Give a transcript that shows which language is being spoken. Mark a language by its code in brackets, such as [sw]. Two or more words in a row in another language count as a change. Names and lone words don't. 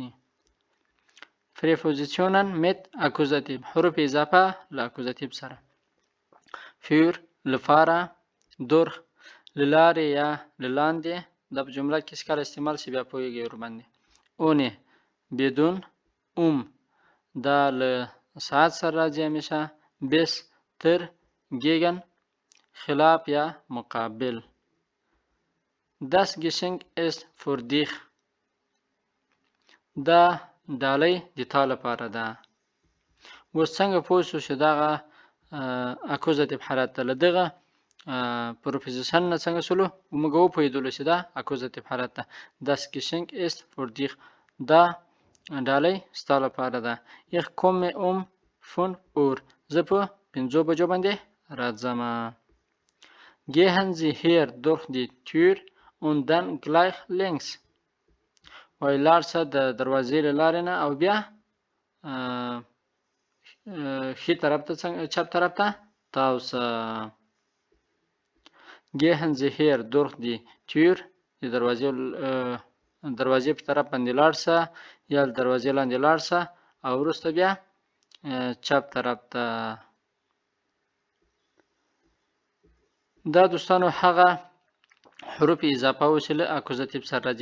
[de] Präpositionen mit Akkusativ. [ps] حروف اضافه له اکوزاتیو سره. für لپاره، durch للارې یا للاندې. دا په جمله کې کله استعمال شي بیا پوهیږئ ورباندې. ohne بدون، دا له ساعت سره راځي همیشه. bis تر، gegen خلاف یا مقابل. [de] das Geschenk ist für dich. [ps] دا ډالۍ د تا لپاره ده. اوس څنګه پوه شو چې دغه اکوزاتیو حالت ته له دغه پروپوزیشن نه څنګه شولو موږ وپوهېدلو چې دا اکوزاتیو حالت ده. [de] das Geschenk ist für dich. [ps] دا ډالۍ ستا لپاره ده. [de] ich komme um 5 Uhr. [ps] زه په 5 بجو باندې راځم. [de] gehen Sie hier durch die Tür und dann gleich links. [ps] وای لاړ شه د دروازې له لارې نه او بیا ښي طرف ته چپ طرف ته تاو شه. [de] gehen Sie hier durch die Tür. [ps] د دروازې په طرف باندې لاړ شه یا د دروازې لاندې لاړ شه او وروسته بیا چپ طرف ته. دا دوستانو هغه حروف اضافه و چې له اکوزاتیو سره راځي.